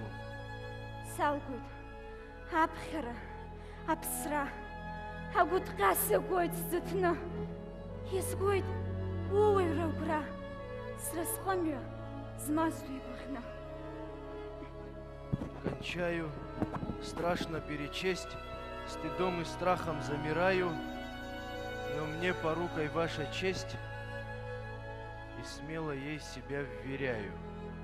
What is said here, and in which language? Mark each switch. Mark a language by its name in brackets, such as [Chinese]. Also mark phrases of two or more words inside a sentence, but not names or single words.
[Abkhazian] Салгоит, аԥхьара, аԥсра, агәыҭҟьа сыгоит сӡыҭны, изгоит ууаҩра агәра, сразҟымҩа змазу игәаӷьны. [Russian] Кончаю, страшно перечесть, стыдом и страхом замираю, но мне порукой ваша честь, и смело ей себя вверяю.